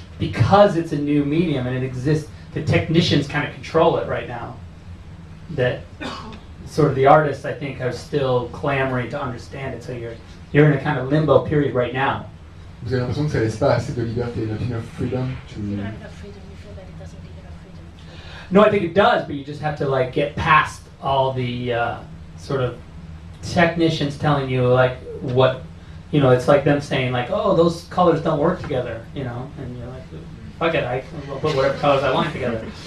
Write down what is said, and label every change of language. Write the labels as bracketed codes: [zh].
[en] because it's a new medium and it exists, the technicians kind of control it right now. That sort of the artists, I think, are still clamoring to understand it. So you're in a kind of limbo period right now. [fr] Vous avez l'impression que ça laisse pas assez de liberté, [en] not enough freedom to... You don't have enough freedom, you feel that it doesn't give enough freedom. No, I think it does, but you just have to like get past all the sort of technicians telling you like what, you know, it's like them saying like, oh, those colors don't work together, you know, and you're like, fuck it, I'll put whatever colors I want together.